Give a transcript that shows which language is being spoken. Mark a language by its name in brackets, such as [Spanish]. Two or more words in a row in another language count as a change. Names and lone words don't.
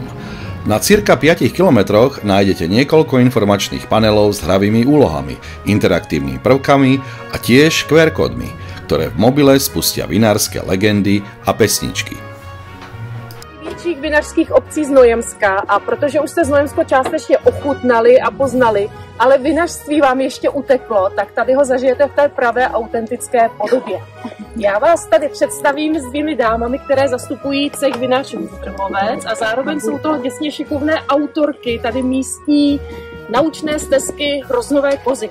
[Slovak] Na cirka 5 kilometroch nájdete niekoľko informačných panelov s hravými úlohami, interaktívnymi prvkami a tiež QR kódmi, ktoré v mobile spustia vinárske legendy a pesničky. [Czech] Větších vinařských obcí Znojemska, a protože už jste Znojemsko částečně ochutnali a poznali, ale vinařství vám ještě uteklo, tak tady ho zažijete v té pravé autentické podobě. Já vás tady představím s dvěmi dámami, které zastupují cech vinařů Vrbovec a zároveň jsou to děsně šikovné autorky tady místní naučné stezky Hroznové kozy.